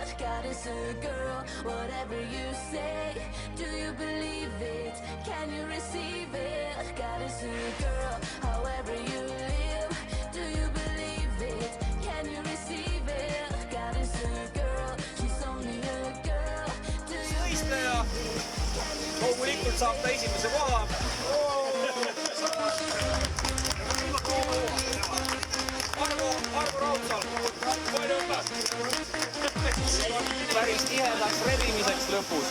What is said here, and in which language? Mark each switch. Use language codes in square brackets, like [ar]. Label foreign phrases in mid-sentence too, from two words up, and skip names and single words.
[en] God is a girl, whatever you say. Do you believe it? Can you receive it? God is a girl, however you live. Do you believe it? Can you receive it? God is a girl, she's only a girl. Do you [et] Võistleja loomulikult saab ta esimese koha. Arvo Raudsaal, kohe õppas. Päris tihedaks rebimiseks lõpus.